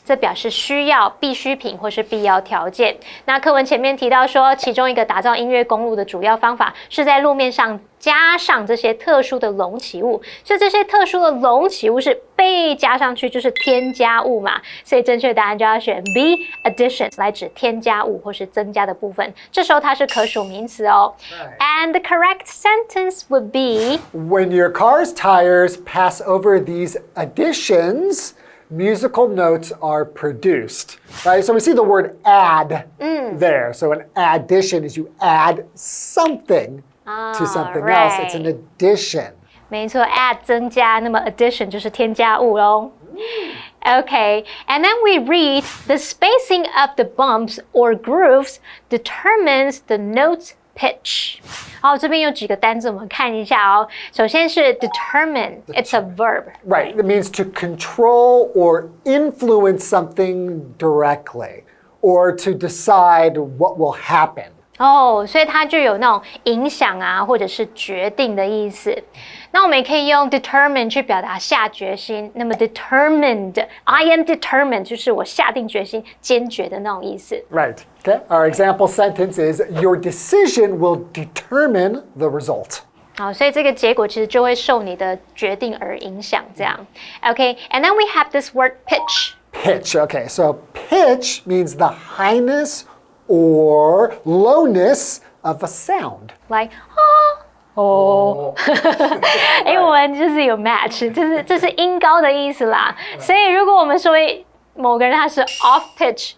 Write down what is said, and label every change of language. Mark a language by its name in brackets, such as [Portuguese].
[Chinese] 这表示需要、必需品或是必要条件。那课文前面提到说，其中一个打造音乐公路的主要方法是在路面上加上这些特殊的隆起物，所以这些特殊的隆起物是被加上去，就是添加物嘛。所以正确答案就要选 B, additions 来指添加物或是增加的部分。这时候它是可数名词哦。 [English] And the correct sentence would be When your car's tires pass over these additions, musical notes are produced. Right? So we see the word add there. So an addition is you add something to something else. It's an addition. [Chinese] 没错 add 增加，那么 addition 就是添加物咯。 [English] Okay, and then we read the spacing of the bumps or grooves determines the note's pitch. [Chinese] 好，这边有几个单字我们看一下哦。首先是 [English] determine, it's a verb. Right, it means to control or influence something directly or to decide what will happen. [Chinese] 所以它就有那种影响啊，或者是决定的意思。那我们也可以用 determine 去表达下决心。那么 determined, [English] I am determined [Chinese] 就是我下定决心、坚决的那种意思。 [English] Right. Okay. Our example sentence is, your decision will determine the result. [Chinese] 好，所以这个结果其实就会受你的决定而影响，这样。 [English] Okay, and then we have this word pitch. Pitch. Okay, so pitch means the highness or lowness of a sound. [Chinese] Like 英文就是有 match， 这是音高的意思啦。所以如果我们说某个人他是 off pitch，